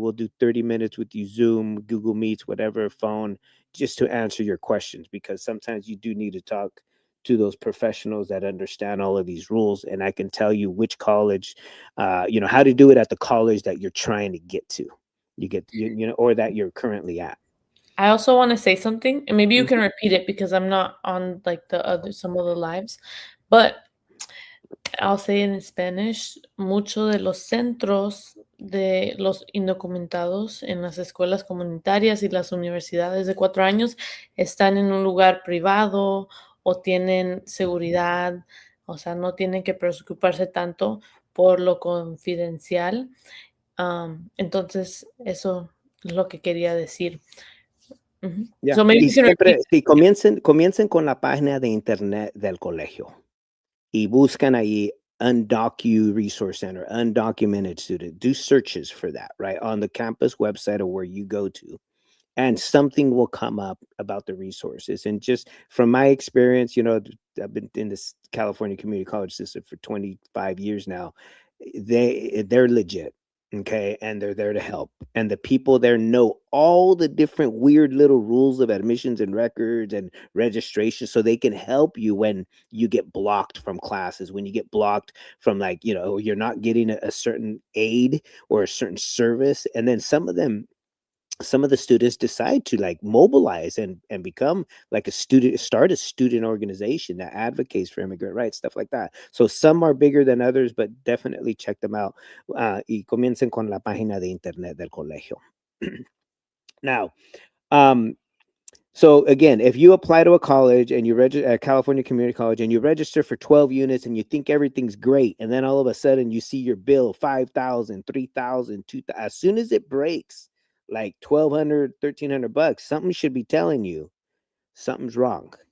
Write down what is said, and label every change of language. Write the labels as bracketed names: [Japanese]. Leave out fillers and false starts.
[English] We'll do 30 minutes with you, Zoom, Google Meets, whatever, phone, just to answer your questions, because sometimes you do need to talk to those professionals that understand all of these rules, and I can tell you which college, how to do it at the college that you're trying to get to, or that you're currently at. I also want to say something, and maybe you can Mhm. repeat it because I'm not on like the other some of the lives, but I'll say it in Spanish. [Spanish] Muchos de los centros de los indocumentados en las escuelas comunitarias y las universidades de 4 años están en un lugar privado o tienen seguridad, o sea, no tienen que preocuparse tanto por lo confidencial. Entonces, eso es lo que quería decir. Ujú. Ya, [English] So maybe [Spanish] y [English] you can repeat. [Spanish] siempre, sí, comiencen con la página de internet del colegio y buscan ahí Undocu Resource Center, Undocumented Student. [English] Do searches for that, right? On the campus website or where you go to, and something will come up about the resources. And just from my experience, I've been in this California community college system for 25 years now. They're legit. Okay, and they're there to help, and the people there know all the different weird little rules of admissions and records and registration, so they can help you when you get blocked from classes, when you get blocked from, like, you're not getting a certain aid or a certain service. And then some of the students decide to, like, mobilize and become like start a student organization that advocates for immigrant rights, stuff like that. So some are bigger than others, but definitely check them out. [Spanish] Y comiencen con la página de internet del colegio. [English] Now, um, so again, if you apply to a college and you register at California Community College and you register for 12 units and you think everything's great, and then all of a sudden you see your bill 5,000, 3,000, 2,000, as soon as it breaks like 1,200, 1,300 bucks, something should be telling you something's wrong.